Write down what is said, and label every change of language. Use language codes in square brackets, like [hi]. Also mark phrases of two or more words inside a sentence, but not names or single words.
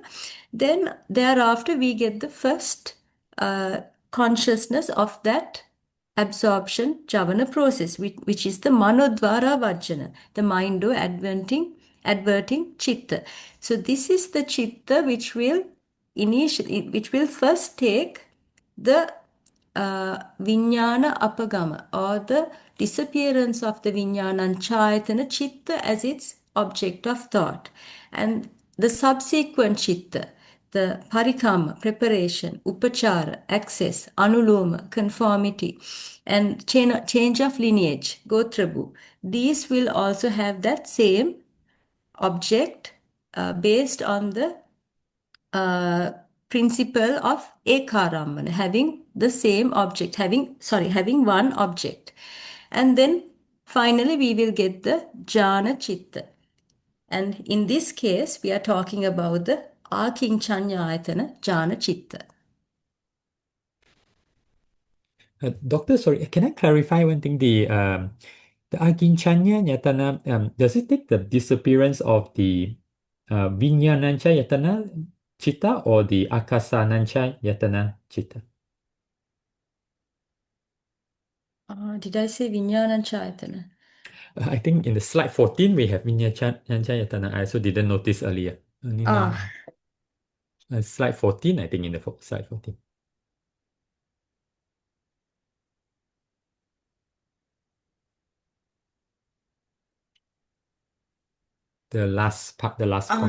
[en] Then thereafter we get the first consciousness of that absorption javana process, which is the [pi] manodvara vajjana, [en] the mind-o adverting chitta. So this is the chitta which will first take the [pi] vijnana apagama, [en] or the disappearance of the [pi] vijnana chayatana chitta [en] as its object of thought. And the subsequent chitta, the parikama, preparation, upachara, access, anuloma, conformity, and change of lineage, gotrabu, these will also have that same object based on the principle of ekarammana, having the same object, having one object. And then finally we will get the [pi] jhana chitta. [en] And in this case, we are talking about the [pi] akinchanyayatana jhana chitta. [en] Doctor, sorry, can I clarify one thing? The [pi] akinchanya yatana, [en] does it take the disappearance of the [pi] vijnanancha yatana chitta [en] or the [pi] akasanancha yatana chitta? [en] Did I say vijnananchayatana? I think in the slide 14 we have [pi] vijnanancha yatana. [en] I also didn't notice earlier. Only now. Slide 14, I think in the slide 14. The last part, the last point.